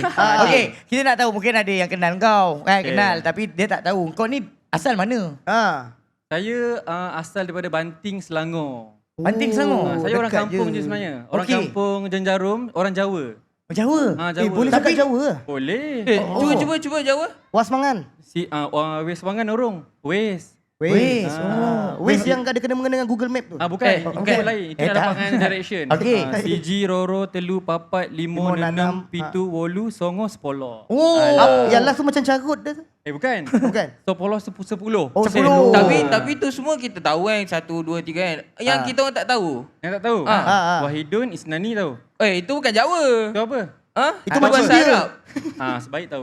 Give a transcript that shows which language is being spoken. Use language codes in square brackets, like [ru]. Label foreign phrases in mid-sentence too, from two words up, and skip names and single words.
[ms] Okay, kita nak tahu mungkin ada yang kenal kau. Kenal. Tapi dia tak tahu. Kau ni asal mana? Saya asal daripada Banting, Selangor. Banting Selangor. Saya orang dekat kampung je. je sebenarnya. Orang Okey. kampung Jenjarum, orang Jawa. Jawa. Jawa. Boleh cakap Jawa ke? Boleh. Cuba Jawa. [jv] Was mangan. Wes Wangan orang. Wes. [ms] Wes. Wes yang ada kena-mengena dengan Google Map tu. Bukan. Itu lain. Itu tak. lapangan direction. Okey. [jv] Siji, roro, telu, papat, limo, enam, pitu, wolu, songo, [ms] sepuluh. Yang last tu macam carut dah tu. Bukan. Bukan. Sepuluh. Oh, 10. Tapi tu semua kita tahu kan. 1, 2, 3 kan. Yang kita orang tak tahu. Yang tak tahu? Ah. [ar] Wahidun Isnani tahu. [ms] Itu bukan Jawa. Itu apa? Itu bahasa macam dia. Arab. Sebaik tahu.